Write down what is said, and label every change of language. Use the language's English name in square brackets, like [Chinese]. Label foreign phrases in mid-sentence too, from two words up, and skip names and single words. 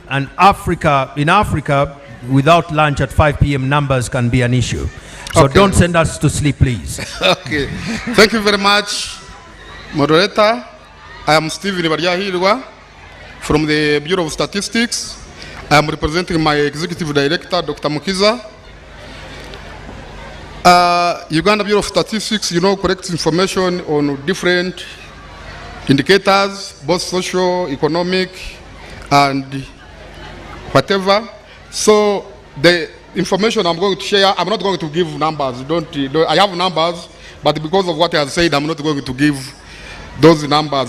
[English] and in Africa, without lunch at 5 p.m., numbers can be an issue. So don't send us to sleep, please. Okay. Thank you very much, moderator. I am Stephen Ibariyahirwa from the Bureau of Statistics. I am representing my executive director, Dr. Mukiza. Uganda Bureau of Statistics, collects information on different indicators, both social, economic, and whatever. So the information I'm going to share, I'm not going to give numbers. I have numbers, but because of what I have said, I'm not going to give those numbers.